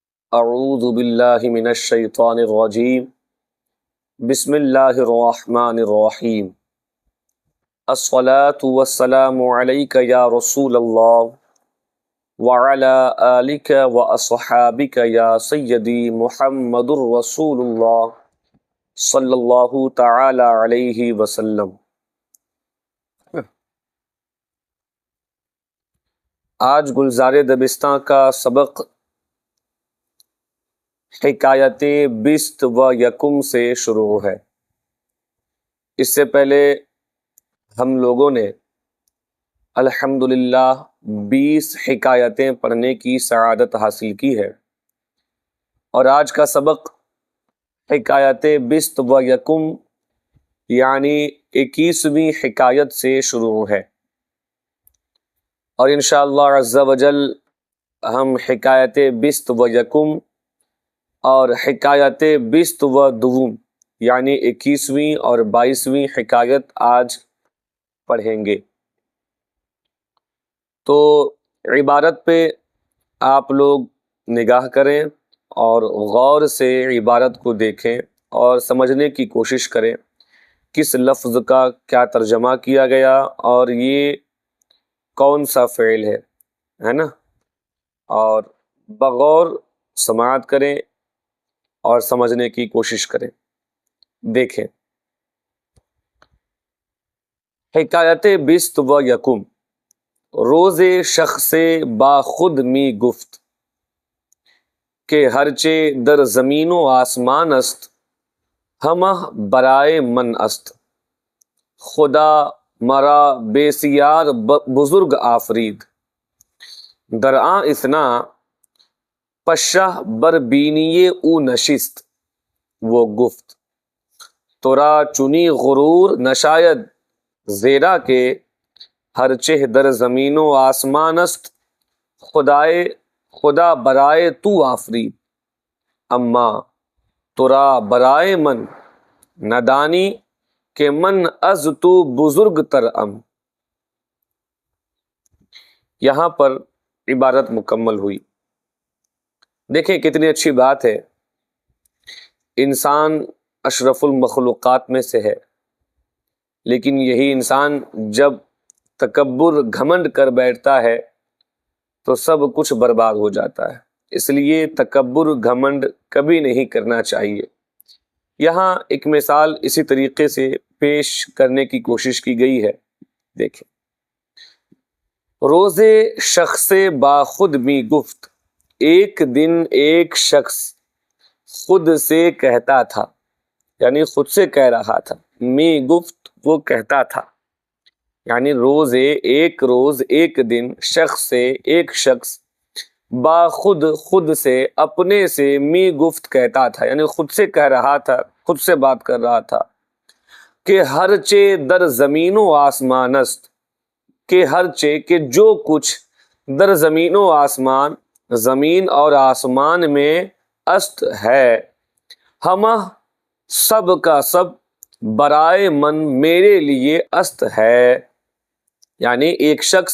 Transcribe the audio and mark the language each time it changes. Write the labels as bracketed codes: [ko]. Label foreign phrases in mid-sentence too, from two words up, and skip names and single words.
[ar] اعوذ باللہ من الشیطان الرجیم بسم اللہ الرحمن الرحیم الصلاة والسلام علیک یا رسول اللہ وعلی آلک واصحابک یا سیدی محمد الرسول اللہ صلی اللہ تعالی علیہ وسلم۔ [ur] آج گلزار دبستان کا سبق [fa] حکایت بیست و یکم [ur] سے شروع ہے۔ اس سے پہلے ہم لوگوں نے الحمدللہ 20 حکایتیں پڑھنے کی سعادت حاصل کی ہے، اور آج کا سبق [fa] حکایت بیست و یکم [ur] یعنی 21ویں حکایت سے شروع ہے، اور [ar] انشاءاللہ عز و جل [ur] ہم [fa] حکایت بیست و یکم [ur] اور [fa] حکایت بیست و دوم [ur] یعنی 21ویں اور 22ویں حکایت آج پڑھیں گے۔ تو عبارت پہ آپ لوگ نگاہ کریں اور غور سے عبارت کو دیکھیں اور سمجھنے کی کوشش کریں کس لفظ کا کیا ترجمہ کیا گیا اور یہ کون سا فعل ہے نا، اور بغور سماعت کریں اور سمجھنے کی کوشش کریں۔ دیکھیں [fa] حکایت بیست و یکم۔ روز شخص با خود می گفت کہ ہرچے در زمین و آسمان است ہمہ برائے من است، خدا مرا بسیار بزرگ آفرید، در آن اثنا پشہ بر بینی او نشست، وہ گفت ترا چنی غرور نشاید زیرا کہ ہر چہ در زمین و آسمان است خدا برائے تو آفرید، اما ترا برائے من ندانی کہ من از تو بزرگ تر ام۔ [ur] یہاں پر عبارت مکمل ہوئی۔ دیکھیں کتنی اچھی بات ہے، انسان [ar] اشرف المخلوقات [ur] میں سے ہے، لیکن یہی انسان جب تکبر گھمنڈ کر بیٹھتا ہے تو سب کچھ برباد ہو جاتا ہے۔ اس لیے تکبر گھمنڈ کبھی نہیں کرنا چاہیے۔ یہاں ایک مثال اسی طریقے سے پیش کرنے کی کوشش کی گئی ہے۔ دیکھیں [fa] روز شخص با خود می گفت، [ur] ایک دن ایک شخص خود سے کہتا تھا، یعنی خود سے کہہ رہا تھا، [fa] می گفت [ur] وہ کہتا تھا، یعنی روز ایک دن شخص سے ایک شخص [fa] با خود [ur] سے اپنے سے می گفت کہتا تھا، یعنی خود سے کہہ رہا تھا، خود سے بات کر رہا تھا کہ [fa] ہر چے در زمین و آسمان است، [ur] کہ [fa] ہر چے [ur] کہ جو کچھ در [fa] زمین و آسمان [ur] زمین اور آسمان میں است ہے، ہمہ سب کا سب [fa] برائے من [ur] میرے لیے است ہے، یعنی ایک شخص